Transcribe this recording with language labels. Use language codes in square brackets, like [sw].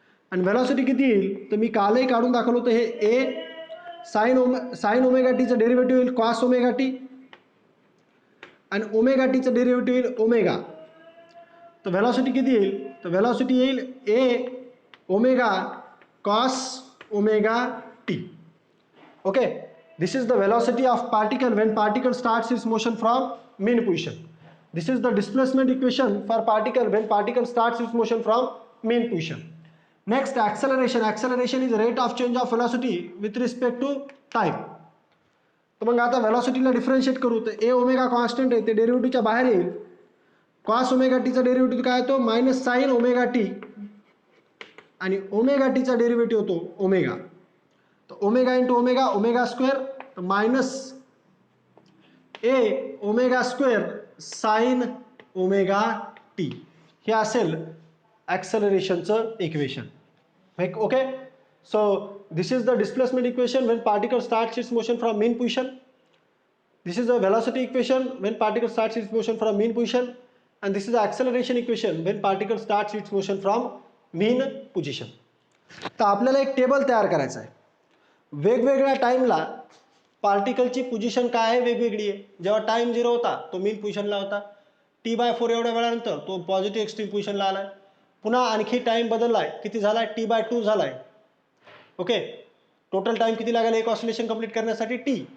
[mr] आणि व्हेलॉसिटी किती येईल तर मी कालही काढून दाखवलं होतं, हे ए साइन ओमेगा टीचं डेरिव्हेटिव्ह येईल कॉस ओमेगा टी आणि ओमेगा टीचं डेरिव्हेटिव्ह येईल ओमेगा. तर व्हेलॉसिटी किती येईल, तर व्हेलॉसिटी येईल ए omega cos omega T. [en] Okay, this is the velocity of particle when particle starts its motion from mean position. This is the displacement equation for particle when particle starts its motion from mean position. Next, acceleration. Acceleration is rate of change of velocity with respect to time. [mr] तर मग आता velocityला differentiate करू तर ए omega constant आहे ते डेरिव्हेटिव्हच्या बाहेर येईल. Cos omega टीचा डेरिव्हेटिव्ह काय होतो मायनस साइन ओमेगा टी आणि ओमेगा टीचा डेरिव्हेटिव्ह होतो ओमेगा. तो omega into omega omega square तर मायनस ए omega square sine omega T. हे असेल ॲक्सेलरेशनचं equation. [en] Okay, so this is the displacement equation when particle starts its motion from mean position. दिस is द velocity equation when particle starts its motion from mean position, and this is the acceleration equation when particle starts its motion from mean position. [mr] तर आपल्याला एक table तयार करायचं आहे. वेगवेगळ्या टाइमला पार्टिकलची position काय आहे वेगवेगळी आहे. जेव्हा टाइम 0 होता तो मीन पोझिशनला होता, T/4 एवढ्या वेळानंतर तो पॉझिटिव्ह एक्स्ट्रीम पोझिशनला आलाय. पुन्हा आणखी टाइम बदललाय, किती झालाय T/2 झालाय. ओके, टोटल टाइम किती लागेल एक ऑसिलेशन कंप्लीट करण्यासाठी टी.